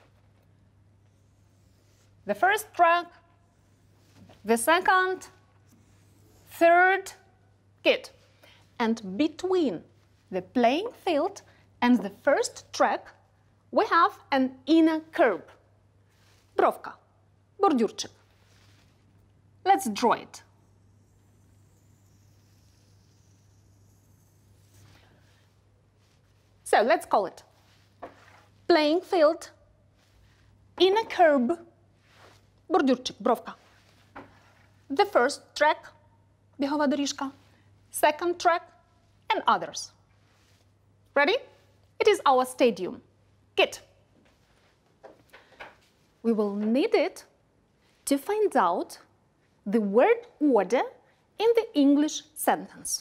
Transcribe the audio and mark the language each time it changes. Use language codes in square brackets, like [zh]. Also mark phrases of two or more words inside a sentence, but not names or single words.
[en] The first track, the second, third, good. And between the playing field and the first track, we have an inner curb. [uk] Бровка, бордюрчик. [en] Let's draw it. So let's call it playing field, inner curb, [uk] бордюрчик, бровка. [en] The first track, [uk] бігова доріжка, [en] second track, and others. Ready? It is our stadium. Good. We will need it to find out the word order in the English sentence.